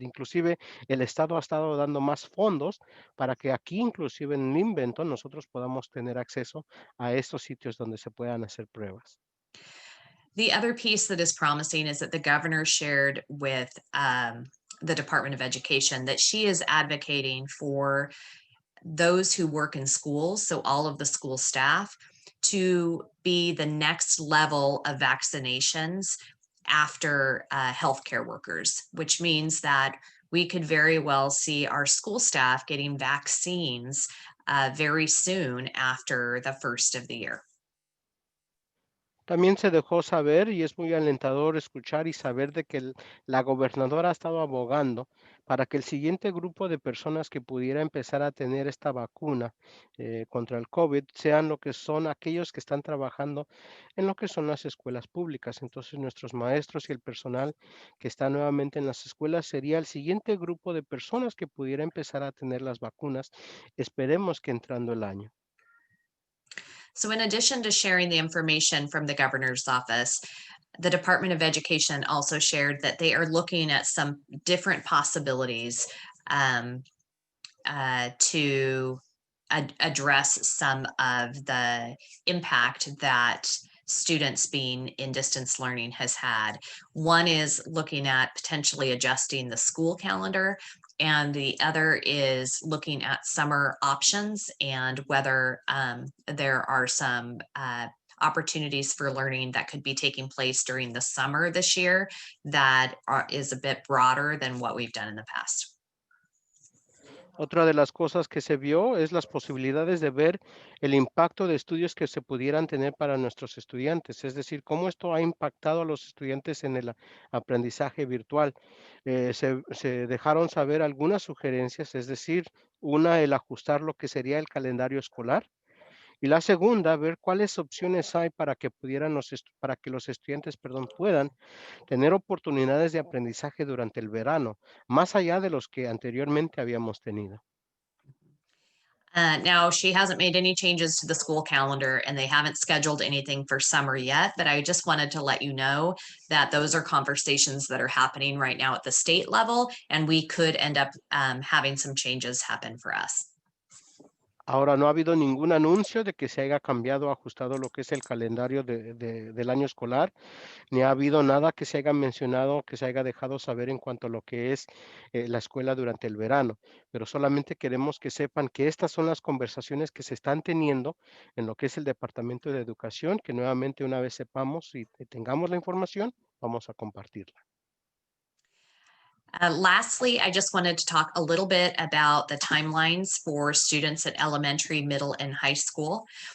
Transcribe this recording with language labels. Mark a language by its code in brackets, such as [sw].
[es] Inclusive el Estado ha estado dando más fondos para que aquí, inclusive en Inventor, nosotros podamos tener acceso a estos sitios donde se puedan hacer pruebas. [en] The other piece that is promising is that the governor shared with the Department of Education that she is advocating for those who work in schools, so all of the school staff, to be the next level of vaccinations after healthcare workers, which means that we could very well see our school staff getting vaccines very soon after the first of the year. [es] También se dejó saber, y es muy alentador escuchar y saber de que la gobernadora ha estado abogando para que el siguiente grupo de personas que pudiera empezar a tener esta vacuna contra el COVID sean lo que son aquellos que están trabajando en lo que son las escuelas públicas. Entonces, nuestros maestros y el personal que está nuevamente en las escuelas sería el siguiente grupo de personas que pudiera empezar a tener las vacunas. Esperemos que entrando el año. [en] So in addition to sharing the information from the governor's office, the Department of Education also shared that they are looking at some different possibilities to address some of the impact that students being in distance learning has had. One is looking at potentially adjusting the school calendar, and the other is looking at summer options and whether there are some opportunities for learning that could be taking place during the summer this year that is a bit broader than what we've done in the past. [es] Otra de las cosas que se vio es las posibilidades de ver el impacto de estudios que se pudieran tener para nuestros estudiantes, es decir, cómo esto ha impactado a los estudiantes en el aprendizaje virtual. Se dejaron saber algunas sugerencias, es decir, una, el ajustar lo que sería el calendario escolar. Y la segunda, ver cuáles opciones hay para que para que los estudiantes, perdón, puedan tener oportunidades de aprendizaje durante el verano, más allá de los que anteriormente habíamos tenido. [en] Now, she hasn't made any changes to the school calendar and they haven't scheduled anything for summer yet, but I just wanted to let you know that those are conversations that are happening right now at the state level, and we could end up having some changes happen for us. [es] Ahora, no ha habido ningún anuncio de que se haya cambiado o ajustado lo que es el calendario del año escolar, ni ha habido nada que se haya mencionado, que se haya dejado saber en cuanto a lo que es la escuela durante el verano, pero solamente queremos que sepan que estas son las conversaciones que se están teniendo en lo que es el Departamento de Educación, que nuevamente una vez sepamos y tengamos la información, vamos a compartirla. [en] Lastly, I just wanted to talk a little bit about the timelines for students at elementary, middle, and high school.